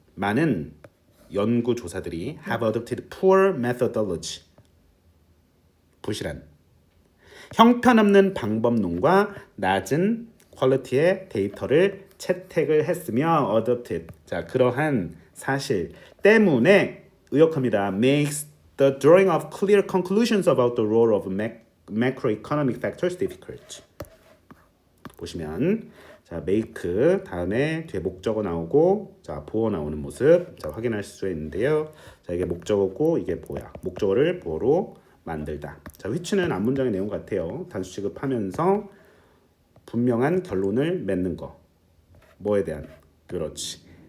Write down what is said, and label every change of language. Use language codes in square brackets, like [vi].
[ko] 많은 연구조사들이 [en] have adopted poor methodology [ko] 부실한 형편없는 방법론과 낮은 퀄리티의 데이터를 채택을 했으며 adopted 자 그러한 사실 때문에 의역합니다. [en] makes the drawing of clear conclusions about the role of macroeconomic factors difficult. [ko] 보시면 자 make 다음에 뒤에 목적어 나오고 자 보어 나오는 모습 자 확인할 수 있는데요. 자 이게 목적어고 이게 뭐야? 목적어를 보어로 만들다. 자 which는 앞문장의 내용 같아요. 단수 취급하면서 분명한 결론을 맺는 거. 뭐에 대한? 그렇지.